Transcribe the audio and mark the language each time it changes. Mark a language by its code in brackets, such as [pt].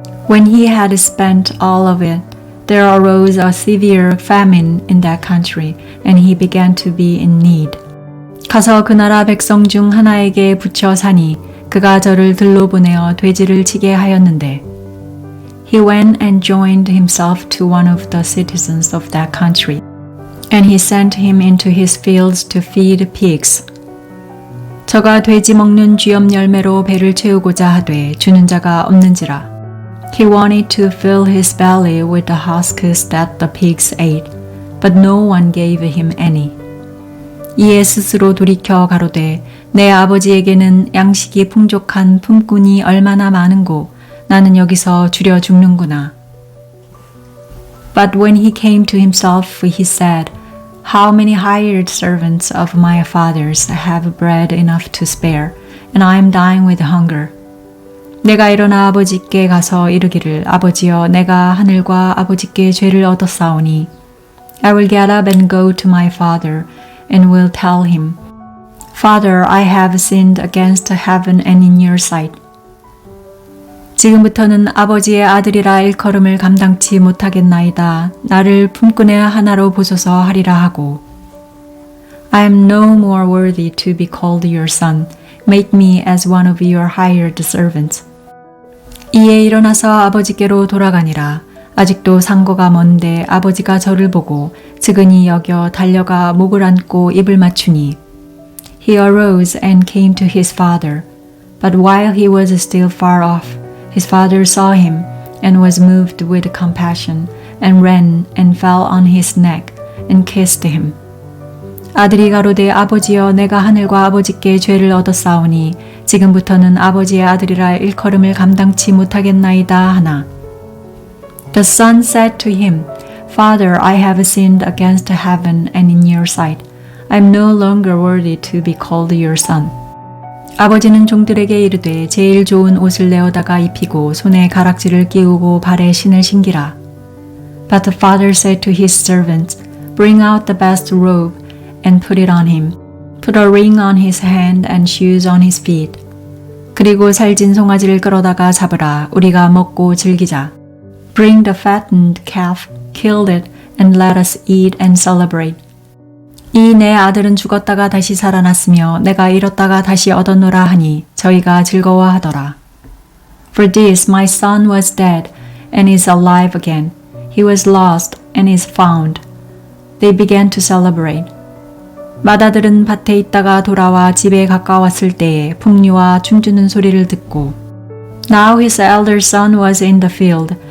[en] When he had spent all of it, there arose a severe famine in that country, and he began to be in need. [ko] 가서 그 나라 백성 중 하나에게 붙여 사니 그가 저를 들로 보내어 돼지를 치게 하였는데 [en] He went and joined himself to one of the citizens of that country, and he sent him into his fields to feed pigs. [ko] 저가 돼지 먹는 쥐염 열매로 배를 채우고자 하되 주는 자가 없는지라. [en] He wanted to fill his belly with the husks that the pigs ate, but no one gave him any. [ko] 이에 스스로 돌이켜 가로되 내 아버지에게는 양식이 풍족한 품꾼이 얼마나 많은고 나는 여기서 줄여 죽는구나. [en] But when he came to himself, he said, How many hired servants of my father's have bread enough to spare, and I am dying with hunger. [ko] 내가 일어나 아버지께 가서 이르기를 아버지여 내가 하늘과 아버지께 죄를 얻었사오니 [en] I will get up and go to my father and will tell him, Father, I have sinned against heaven and in your sight. [ko] 지금부터는 아버지의 아들이라 일컬음을 감당치 못하겠나이다. 나를 품꾼의 하나로 보소서 하리라 하고 [en] I am no more worthy to be called your son. Make me as one of your hired servants. [ko] 이에 일어나서 아버지께로 돌아가니라. 아직도 상고가 먼데 아버지가 저를 보고 측은히 여겨 달려가 목을 안고 입을 맞추니 [en] He arose and came to his father. But while he was still far off, his father saw him and was moved with compassion and ran and fell on his neck and kissed him. [ko] 아들이 가로되 아버지여 내가 하늘과 아버지께 죄를 얻었사오니 지금부터는 아버지의 아들이라 일컬음을 감당치 못하겠나이다 하나. [en] The son said to him, Father, I have sinned against heaven and in your sight. I am no longer worthy to be called your son. [ko] 아버지는 종들에게 이르되 제일 좋은 옷을 내어다가 입히고 손에 가락지를 끼우고 발에 신을 신기라. [en] But the father said to his servants, Bring out the best robe and put it on him. Put a ring on his hand and shoes on his feet. [ko] 그리고 살진 송아지를 끌어다가 잡으라. 우리가 먹고 즐기자. [en] Bring the fattened calf, kill it, and let us eat and celebrate. [ko] 이 내 아들은 죽었다가 다시 살아났으며 내가 잃었다가 다시 얻었노라 하니 저희가 즐거워하더라. [en] For this my son was dead and is alive again. He was lost and is found. They began to celebrate. [ko] 맏아들은 밭에 있다가 돌아와 집에 가까웠을 때에 풍류와 춤추는 소리를 듣고 [en] Now his elder son was in the field.